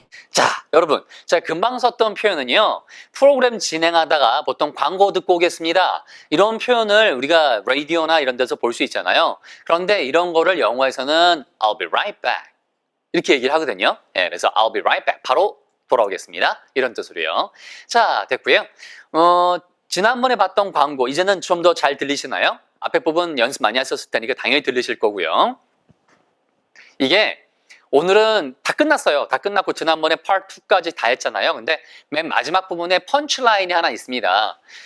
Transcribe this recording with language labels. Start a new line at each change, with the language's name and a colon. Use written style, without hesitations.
Korean: 자, 여러분, 제가 금방 썼던 표현은요, 프로그램 진행하다가 보통 광고 듣고 오겠습니다. 이런 표현을 우리가 라디오나 이런 데서 볼 수 있잖아요. 그런데 이런 거를 영어에서는
English: I'll be right back
Korean: 이렇게 얘기를 하거든요. 그래서
English: I'll be right back
Korean: 바로 돌아오겠습니다. 이런 뜻으로요. 자, 됐고요. 지난번에 봤던 광고 이제는 좀 더 잘 들리시나요? 앞에 부분 연습 많이 하셨을 테니까 당연히 들리실 거고요. 이게 오늘은 다 끝났어요. 다 끝났고 지난번에 파트 2까지 다 했잖아요. 근데 맨 마지막 부분에 펀치라인이 하나 있습니다.